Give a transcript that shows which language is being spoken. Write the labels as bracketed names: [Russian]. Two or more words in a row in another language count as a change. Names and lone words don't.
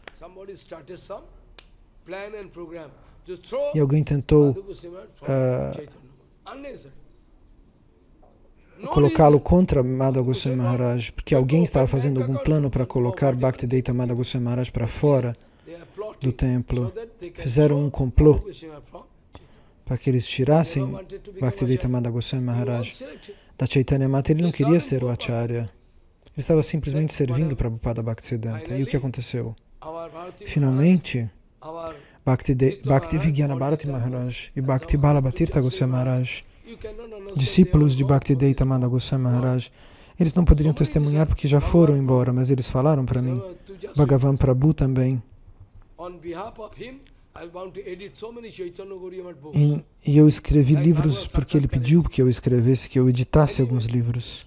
[Portuguese] E alguém tentou colocá-lo contra Madhava Goswami Maharaj, porque alguém estava fazendo algum plano para colocar Bhaktivedanta Madhava Goswami Maharaj para fora do templo. Fizeram um complô para que eles tirassem Bhaktivedanta Madhava Goswami Maharaj da Chaitanya Mata. Ele não queria ser o Acharya. Ele estava simplesmente servindo para Prabhupada Bhaktisiddhanta. E o que aconteceu? Finalmente, Bhakti Vigyana Bharati Maharaj e Bhakti Balabhatirtha Goswami Maharaj, discípulos de Bhaktivedanta Madhava Goswami Maharaj, eles não poderiam testemunhar porque já foram embora, mas eles falaram para mim. Bhagavan Prabhu também. E eu escrevi livros porque ele pediu que eu escrevesse, que eu editasse alguns livros.